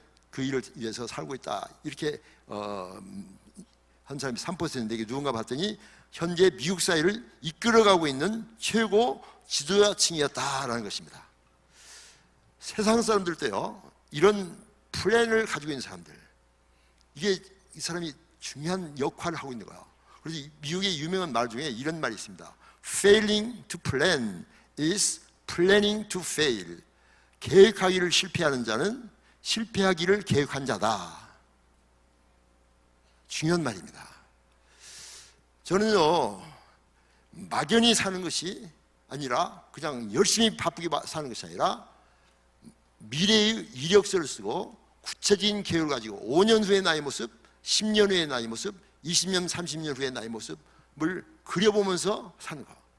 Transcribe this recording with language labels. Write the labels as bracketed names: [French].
[Korean] 그 일을 위해서 살고 있다. 이렇게 한 사람이 3%인데 누군가 봤더니 현재 미국 사회를 이끌어가고 있는 최고 지도자층이었다라는 것입니다. 세상 사람들도요, 이런 플랜을 가지고 있는 사람들, 이게 이 사람이 중요한 역할을 하고 있는 거예요. 그래서 미국의 유명한 말 중에 이런 말이 있습니다. [English] Failing to plan is planning to fail. [Korean] 계획하기를 실패하는 자는 실패하기를 계획한 자다. 중요한 말입니다. 저는요, 막연히 사는 것이 아니라 그냥 열심히 바쁘게 사는 것이 아니라 미래의 이력서를 쓰고 구체적인 계획을 가지고 5년 후의 나의 모습, 10년 후의 나의 모습, 20년, 30년 후의 나의 모습을 그려보면서 사는 거.